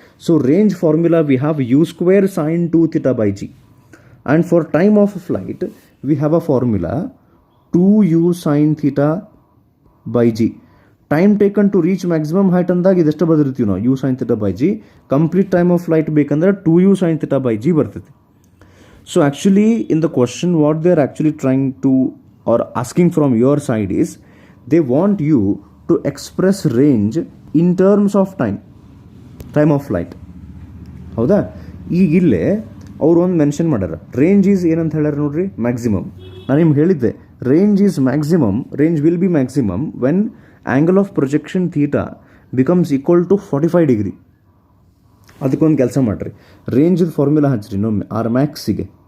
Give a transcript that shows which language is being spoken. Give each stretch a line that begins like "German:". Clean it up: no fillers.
English: So range formula we have u² sin 2θ/g, and for time of flight we have a formula 2u sin θ/g. Time taken to reach maximum height
Kannada: ಅಂದಾಗ ಇದೆಷ್ಟು ಬದಿರ್ತೀವಿ ನಾವು,
English: u sin θ/g. Complete time of flight ಬೇಕಂದ್ರೆ 2u sin θ/g ಬರ್ತೈತಿ. So actually in the question what they are actually trying to or asking from your side is they want you to express range in terms of time of flight.
Kannada: ಹೌದಾ? ಈಗ ಇಲ್ಲೇ ಅವ್ರು ಒಂದು mention ಮಾಡ್ಯಾರ, range is ಏನಂತ ಹೇಳ್ಯಾರ ನೋಡ್ರಿ, maximum. ನಾನು ನಿಮ್ಗೆ ಹೇಳಿದ್ದೆ
English: Range is maximum, range will be maximum when angle of projection theta becomes equal to 45 degree.
Kannada: ಅದಕ್ಕೊಂದು ಕೆಲಸ ಮಾಡಿರಿ, ರೇಂಜದ ಫಾರ್ಮುಲಾ ಹಚ್ಚಿರಿ ಇನ್ನೊಮ್ಮೆ ಆರ್ ಮ್ಯಾಕ್ಸಿಗೆ.